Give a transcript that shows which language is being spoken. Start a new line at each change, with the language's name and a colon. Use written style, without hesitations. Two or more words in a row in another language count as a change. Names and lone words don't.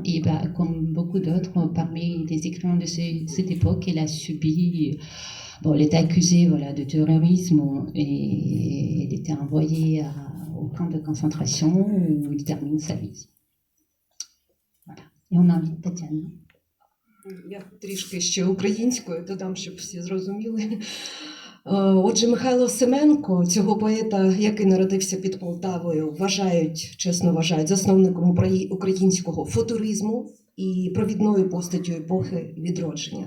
French: Et comme beaucoup d'autres, parmi les écrivains de cette époque, il a subi... Bon, il était accusé de terrorisme et il était envoyé au camp de concentration où il termine sa vie. Voilà. Et on invite Tatiana.
Ukrainian: Я трішки ще українською додам, щоб всі зрозуміли. Отже, Михайло Семенко, цього поета, який народився під Полтавою, чесно вважають засновником українського футуризму і провідною постаттю епохи відродження.